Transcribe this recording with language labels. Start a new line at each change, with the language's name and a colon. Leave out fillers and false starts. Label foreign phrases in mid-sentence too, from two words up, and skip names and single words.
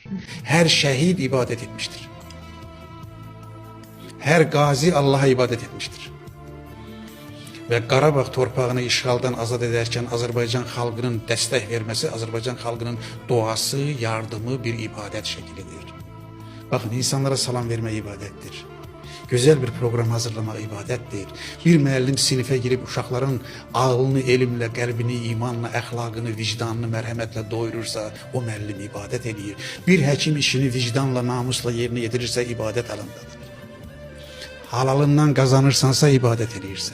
Turkish: Her şehit ibadet etmiştir. Her gazi Allah'a ibadet etmiştir.
Azerbaijani: Ve Qarabağ torpağını işğaldan azad ederken Azərbaycan xalqının dəstək verməsi, Azərbaycan xalqının duası, yardımı bir
Turkish: ibadet şeklidir. Bakın, insanlara
Azerbaijani: salam vermək ibadettir.
Turkish: Güzel bir program hazırlamaq ibadettir.
Azerbaijani: Bir müəllim sinifə girib uşaqların ağlını, elmlə, qəlbini, imanla, əxlaqını, vicdanını mərhəmətlə doyurursa, o müəllim ibadet edir. Bir həkim işini vicdanla, namusla yerinə yetirirsə, ibadet alandadır. Halalından qazanırsansa ibadet edirsən.